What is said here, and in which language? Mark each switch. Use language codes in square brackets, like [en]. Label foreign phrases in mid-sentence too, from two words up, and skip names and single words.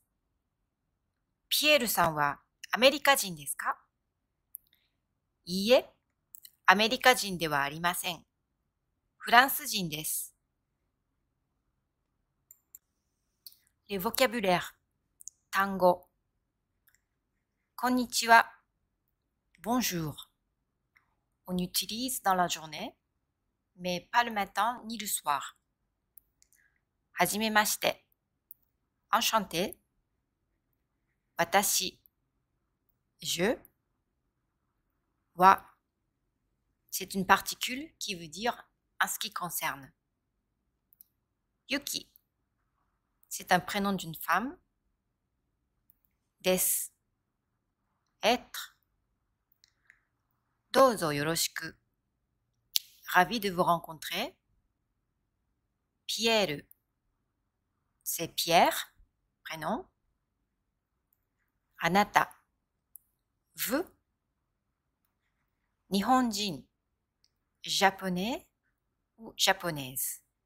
[ja] ピエールさんはアメリカ人ですか？いいえ、アメリカ人ではありません。フランス人です。 [fr] Les vocabulaires [ja] 単語こんにちは [fr] Bonjour On utilise dans la journée mais pas le matin ni le soir はじめまして Enchanté 私 Je wa C'est une particule qui veut dire en ce qui concerne Yuki C'est un prénom d'une femme. Des. Être. [ja] どうぞよろしく. [fr] Ravi de vous rencontrer. Pierre. C'est Pierre. Prénom. Anata. Vous. Nihonjin. Japonais ou japonaise.